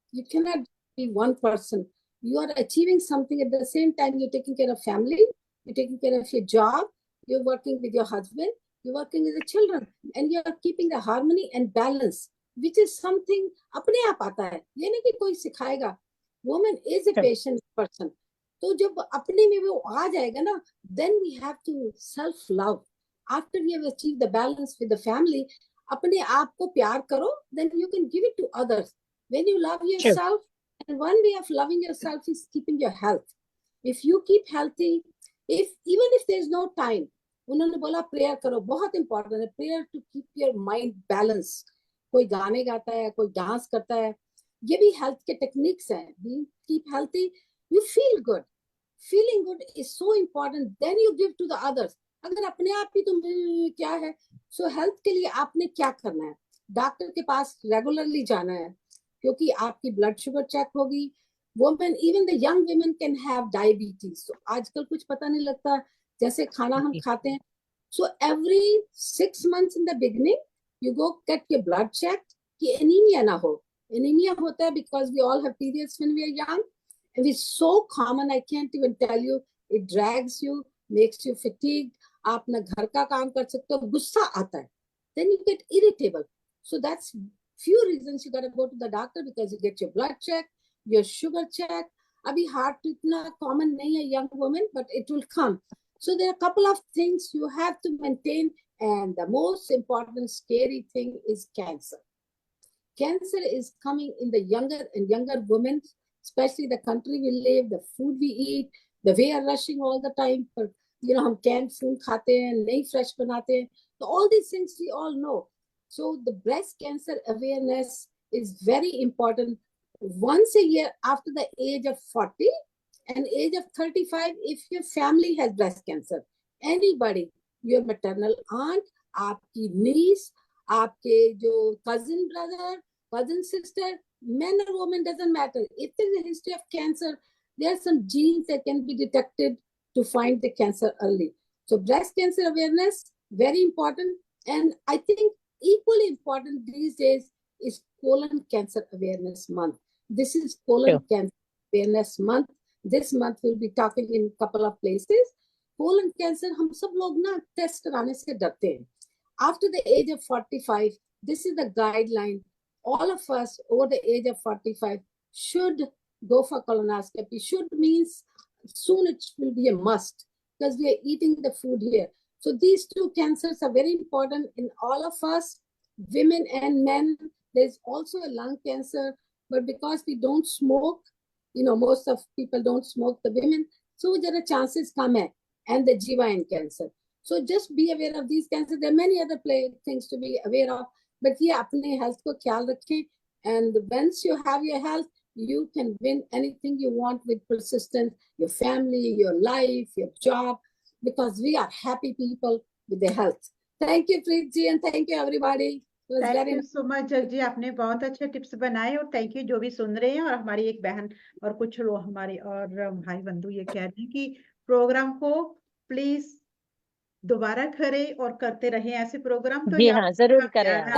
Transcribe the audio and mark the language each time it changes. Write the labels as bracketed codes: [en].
[en] you can not be one person, you are achieving something at the same time, you taking care of family, you taking care of your job, you working with your husband, you're working with the children, and you're keeping the harmony and balance, which is something [hi] अपने आप आता है, ये नहीं कि कोई सिखाएगा। [en] woman is a patient person, [hi] तो जब अपने में वो आ जाएगा ना, [en] then we have to self love. After we have achieved the balance with the family, [hi] अपने आप को प्यार करो, [en] then you can give it to others. When you love yourself, and one way of loving yourself is keeping your health. If you keep healthy, even if there is no time, [hi] उन्होंने बोला prayer करो, बहुत important है [en] Prayer to keep your mind balance. [hi] कोई गाने गाता है, कोई डांस करता है, ये भी हेल्थ के टेक्निक्स हैं। [en] Keep healthy, you feel good, feeling good is so important, then you give to the others. [hi] अगर अपने आप ही तुम क्या है, सो हेल्थ के लिए आपने क्या करना है, डॉक्टर के पास रेगुलरली जाना है, क्योंकि आपकी ब्लड शुगर चेक होगी। [en] women, even the young women can have diabetes, [hi] तो आजकल कुछ पता नहीं लगता जैसे खाना हम खाते हैं। [en] so every 6 months in the beginning you go get your blood check [hi] कि एनीमिया ना हो। [en] anaemia होता है because we all have periods when we are young, and it's so common, I can't even tell you, it drags you, makes you fatigued, [hi] आप ना घर का काम कर सकते हो, गुस्सा आता है, [en] Then you get irritable. So that's few reasons you got to go to the doctor, because you get your blood check, your sugar check. [hi] अभी हार्ट इतना कॉमन नहीं है [en] young women, but it will come. So there are a couple of things you have to maintain, and the most important scary thing is cancer. Cancer is coming in the younger and younger women, especially the country we live, the food we eat, the way are rushing all the time for, you know, [hi] हम canned food खाते हैं, नहीं fresh बनाते हैं, [en] so all these things we all know. So the breast cancer awareness is very important. Once a year after the age of 40 and age of 35, if your family has breast cancer, anybody, your maternal aunt, आपकी niece, [hi] आपके जो [en] cousin brother, cousin sister, men or women, doesn't matter. If there is a history of cancer, there are some genes that can be detected to find the cancer early. So breast cancer awareness, very important. And I think equally important these days is colon cancer awareness month. This is colon cancer awareness month. This month we'll be talking in a couple of places. [hi] Colon cancer, हम सब लोग ना test कराने से डरते हैं. [en] After the age of 45, this is the guideline. All of us over the age of 45 should go for colonoscopy. Should means soon it will be a must because we are eating the food here. So these two cancers are very important in all of us, women and men. There's also a lung cancer, but because we don't smoke, most of people don't smoke, the women, so there are chances come in, and the GYN cancer. So just be aware of these cancers. There are many other things to be aware of, but [hi] ये अपने health को ख्याल रखें. [en] And once you have your health, you can win anything you want with persistence, your family, your life, your job, because we are happy people with the health. Thank you, Preet ji, and thank you, everybody. Thank you so much [hi] जग जी, आपने बहुत अच्छे tips बनाए, और thank you जो भी सुन रहे हैं. और हमारी एक बहन और कुछ लोग हमारे और भाई बंधु ये कह रहे हैं कि प्रोग्राम को प्लीज दोबारा करें और करते रहें ऐसे प्रोग्राम. तो जी ये हाँ, जरूर करें प्यार है, आप।